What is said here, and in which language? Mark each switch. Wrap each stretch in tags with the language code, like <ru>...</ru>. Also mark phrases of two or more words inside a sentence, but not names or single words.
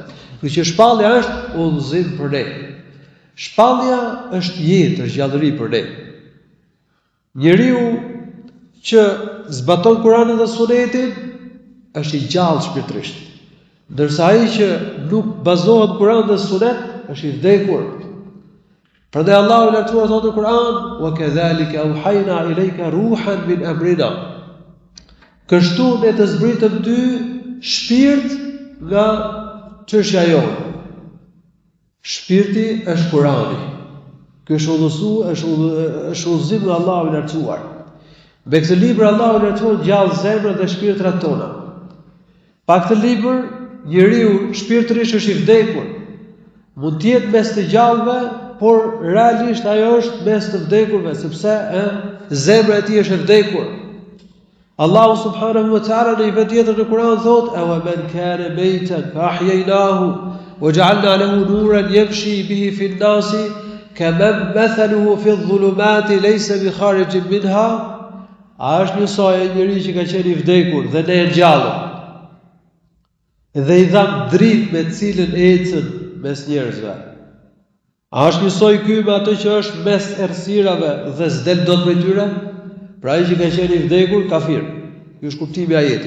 <sq>Kështu që shpallja është udhëzim për ne. Shpallja është jetë, është gjallëri për ne. Njeriu që zbaton Kuranin dhe Sunetin është i gjallë shpirtërisht. Ndërsa ai që nuk bazohet në Kuran dhe Sunet është i vdekur. Prandaj Allahu i lartësuar thotë në Kur'an:</sq> <ar>"وكذلك أوحينا إليك روحا من أمرنا."</ar> <sq>Kështu ne të zbritëm ty shpirt nga çështja jonë. Shpirti është Kurani. Ky është udhëzim nga Allahu i lartësuar. Me këtë libër Allahu i lartësuar gjallë zemrat dhe shpirtrat tona. Pa këtë libër njeriu shpirtërisht është i vdekur. Mund të jetë mes të gjallëve, por realisht ajo është mes të vdekurve, sepse zemra e tij është e vdekur. Allahu</sq> <ar>سبحانه وتعالى</ar> <sq>në një vend tjetër në Kur'an thotë:</sq> <ar>"أومن كان ميتا فأحييناه وجعلنا له نورا يمشي به في الناس كمن مثله في الظلمات ليس بخارج منها."</ar> <sq>A është njësoj e njëri që ka qenë i vdekur dhe ne e gjallëm dhe i dham dritë me cilën ecën mes njerëzve. A është njësoj ky me atë që është mes errësirave dhe s'del dot prej tyre? Pra ai që ka qenë i vdekur, kafir. Ky është kuptimi i ajetit.</sq>